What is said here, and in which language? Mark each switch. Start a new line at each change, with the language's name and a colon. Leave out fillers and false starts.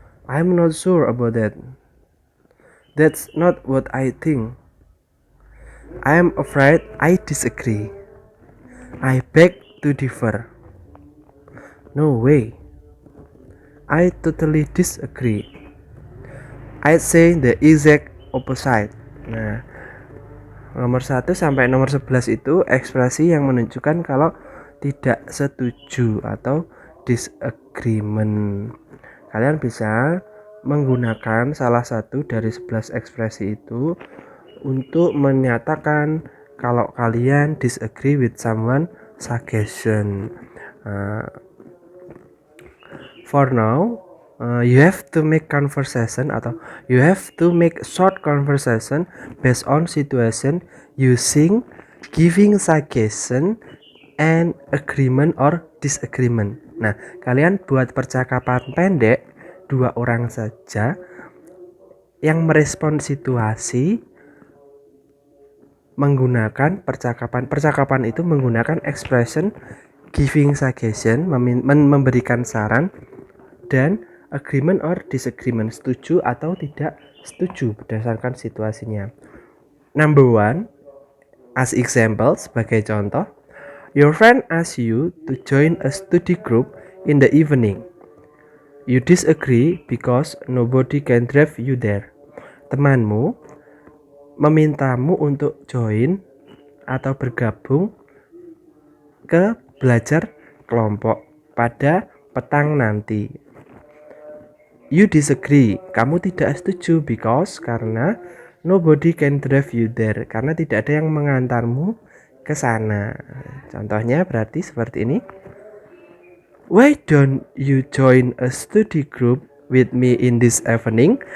English: I'm not sure about that. That's not what I think. I'm afraid I disagree. I beg to differ. No way. I totally disagree. I'd say the exact opposite.
Indonesian: Nah, nomor 1 sampai nomor 11 itu ekspresi yang menunjukkan kalau tidak setuju atau disagreement. Kalian bisa menggunakan salah satu dari 11 ekspresi itu untuk menyatakan kalau kalian
English: disagree with someone suggestion. For now, you have to make conversation atau you have to make short conversation based on situation using giving suggestion and agreement or disagreement.
Indonesian: Nah, kalian buat percakapan pendek 2 orang saja yang merespon situasi menggunakan percakapan itu menggunakan expression giving suggestion, memberikan saran, dan agreement or disagreement, setuju atau tidak setuju berdasarkan situasinya.
English: Number 1, as example,
Indonesian: sebagai contoh,
English: your friend asks you to join a study group in the evening. You disagree because nobody can drive you there.
Indonesian: Temanmu memintamu untuk join atau bergabung ke belajar kelompok pada petang nanti.
English: You disagree,
Indonesian: kamu tidak setuju
English: because
Indonesian: karena
English: nobody can drive you there,
Indonesian: karena tidak ada yang mengantarmu ke sana. Contohnya berarti seperti ini.
English: Why don't you join a study group with me in this evening?